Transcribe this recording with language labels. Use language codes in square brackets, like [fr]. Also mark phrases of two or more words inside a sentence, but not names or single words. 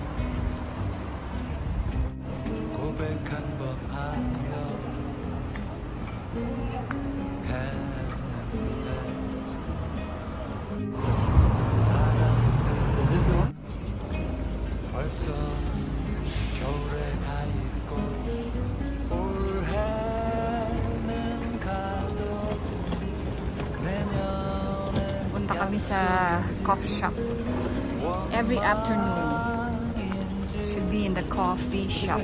[ko] 고백 한 번 하려 했는데 사람들 벌써 겨울에 가 있고 올해는 가도 내년엔 [tl] Punta kami sa coffee shop. [en] Every afternoon should be in the coffee shop.